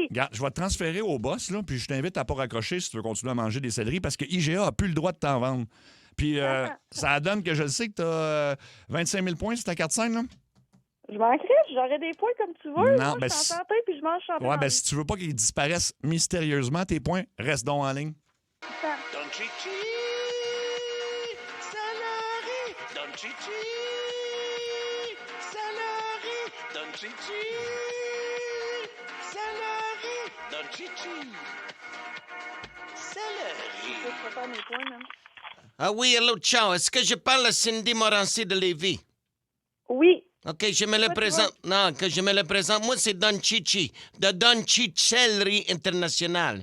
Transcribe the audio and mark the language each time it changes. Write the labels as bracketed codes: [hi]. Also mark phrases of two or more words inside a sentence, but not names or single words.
[fr] Regarde, je vais te transférer au boss, là, puis je t'invite à pas raccrocher si tu veux continuer à manger des céleris, parce que IGA a plus le droit de t'en vendre. Puis ça donne que je le sais que tu as 25 000 points sur ta carte scène, là. Je m'en crisse, j'aurais des points comme tu veux. Non, Moi, ben, je suis en santé, puis je mange santé. Ouais, ben si tu veux pas qu'ils disparaissent mystérieusement, tes points, reste donc en ligne. Don Chichi, céleri, Don Chichi, Céleri. Don Chichi. Céleri. Don Chichi. Céleri. Je vais faire mes points, man. Ah oui, hello, ciao. Est-ce que je parle à Cindy Morancy de Lévis? Oui. OK, je me le présente. Non, que je me le présente. Moi, c'est Don Chichi, de Don Chicellerie International.